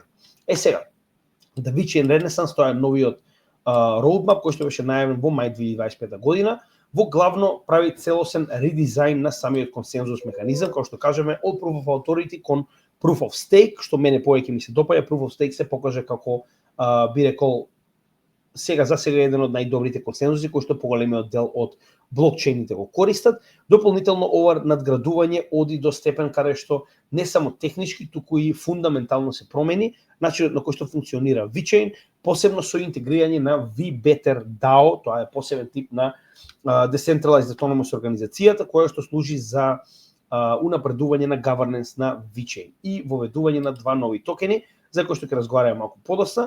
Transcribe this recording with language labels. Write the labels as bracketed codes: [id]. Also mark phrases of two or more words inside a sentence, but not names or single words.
[mk] Сега, да VeChain Renaissance, тоа е новиот roadmap кој што беше најавен во мај 2025 година, во главно прави целосен редизајн на самиот консензус механизам, како што кажеме, од [en] Proof of Authority [mk] кон [en] Proof of Stake, [mk] што мене повеќе ми се допаѓа. [en] Proof of Stake [mk] се покаже како би рекол сега еден од најдобрите консензуси кои што поголемиот дел од блокчейните го користат. Дополнително ова надградување оди до степен каде што не само технички, туку и фундаментално се промени начинот на кој што функционира VeChain, посебно со интегрирање на vBetter DAO, тоа е посебен тип на [en] Decentralized Autonomous [mk] организацијата која што служи за унапредување на governance на VeChain и воведување на два нови токени, за кои што ќе разговараме малку подоцна.